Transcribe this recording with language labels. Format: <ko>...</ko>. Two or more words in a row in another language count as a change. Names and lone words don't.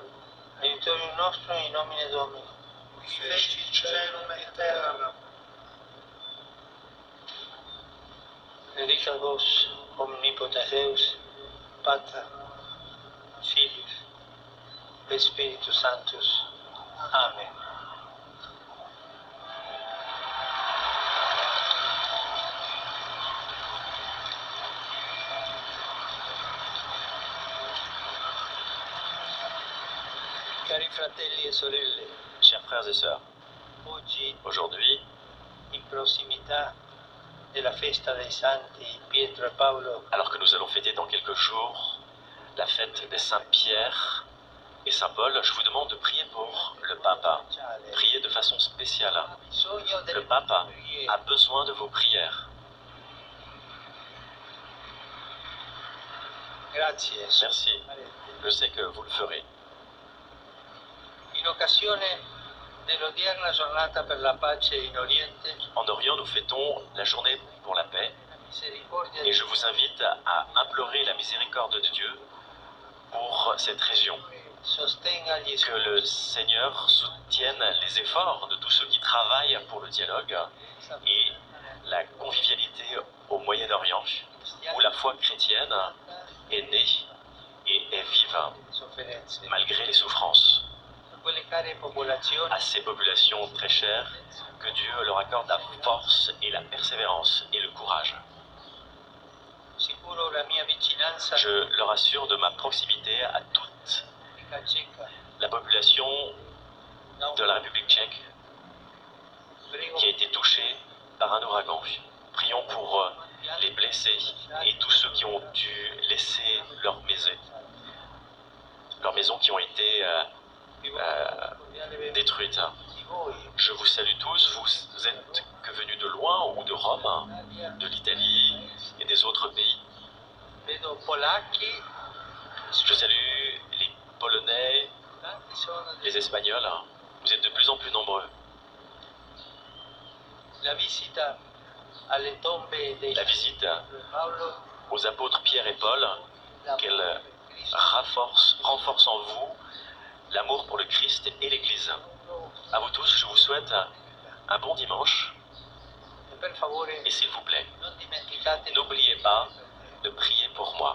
<la>Aiutorium nostrum in nomine Domini. Qui fecit caelum et terram. Benedicat vos, omnipotens Deus, Pater, Filius, et Spiritus Sanctus. Amen.</la> <it>Cari fratelli e sorelle,</it> <fr>Chers frères et sœurs,</fr> <it>oggi</it> <fr>aujourd'hui,</fr> <it>in prossimità della festa dei santi Pietro e Paolo,</it> <fr>alors que nous allons fêter dans quelques jours la fête des saints Pierre et Saint Paul, je vous demande de prier pour le Papa. Priez de façon spéciale.</fr> <it>bisogno</it> <fr>Le</fr> <it>delle</it> <fr>Papa</fr> <it>preghiere.</it> <fr>a besoin de vos prières.</fr> <it>Grazie.</it> <fr>Merci. Je sais que vous le ferez.</fr> <it>In occasione dell'odierna giornata per la pace in Oriente,</it> <fr>En Orient, nous fêtons la journée pour la paix</fr> <it>misericordia</it> <fr>et je vous invite à implorer la miséricorde de Dieu pour cette région.</fr> <it>sostenga gli</it> <fr>Que le Seigneur soutienne les efforts de tous ceux qui travaillent pour le dialogue et la convivialité au Moyen-Orient, où la foi chrétienne est née et est vive</fr> <it>sofferenze.</it> <fr>malgré les souffrances.</fr> <it>Quelle care popolazioni</it> <fr>À ces populations très chères, que Dieu leur accorde la force et la persévérance et le courage.</fr> <it>sicuro la mia vicinanza</it> <fr>Je leur assure de ma proximité à toute</fr> <it>Repubblica Ceca.</it> <fr>la population de la République tchèque</fr> <it>Prego</it> <fr>qui a été touchée par un ouragan. Prions pour les blessés et tous ceux qui ont dû laisser leur maisons qui ont été détruites.</fr> <it>di voi,</it> <fr>Je vous salue tous, vous êtes que venus de loin ou de Rome, de l'Italie et des autres pays.</fr> <it>vedo polacchi,</it> <fr>Je salue les Polonais,</fr> <it>tanti sono</it> <fr>les Espagnols. Vous êtes de plus en plus nombreux.</fr> <it>la visita alle tombe dei</it> <fr>La visite</fr> <it>Paolo,</it> <fr>aux apôtres Pierre et Paul,</fr> <it>la</it> <fr>qu'elle</fr> <it>Cristo,</it> <fr>renforce en vous l'amour pour le Christ et l'Église. À vous tous, je vous souhaite un bon dimanche</fr> <it>e per favore</it> <fr>et s'il vous plaît,</fr> <it>non dimenticate</it> <fr>n'oubliez pas de prier pour moi.</fr>